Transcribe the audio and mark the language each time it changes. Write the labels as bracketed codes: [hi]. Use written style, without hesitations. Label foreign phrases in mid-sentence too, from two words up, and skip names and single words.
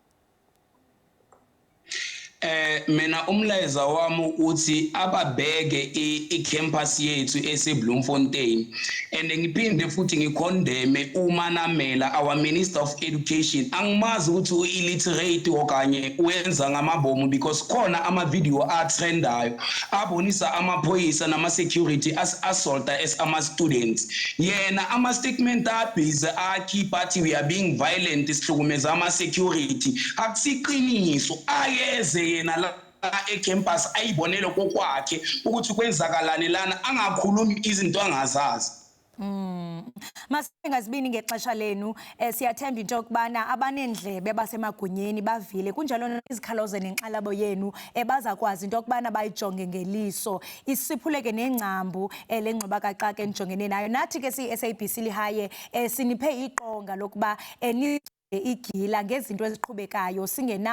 [zu] Mina umlayezo wami uthi ababheke icampus yethu eseBloemfontein, and ngiphinde futhi ngikhondeme uManamela, [en] our Minister of Education. [zu] Angimazi ukuthi u-illiterate okanye wenza ngamabomu, because khona ama-video atrendayo abonisa amaphoyisa nama-security assaulta as ama-students. Yena ama-statement abhize akhipha athi [en] we are being violent, [zu] sihlukumeza ama-security. Akusiqiniso, ayeze yena la ecampus ayibonele kokwakhe ukuthi kwenzakalani lana, angakhulumi izinto angazazi. [xh] Masingazibini ngexesha lenu, siyathemba into yokubana abanendlebe basemagunyeni bavile, kunjalo izikhalazo nenxalabo yenu bazakwazi into yokubana bayijonge ngeliso, isiphuleke nengcambu lengxubakaxaka enijongene nayo. Nathi ke siyi-SABC Lihaye siniphe iqonga lokuba igila ngezinto eziqhubekayo singenawo umkhethe.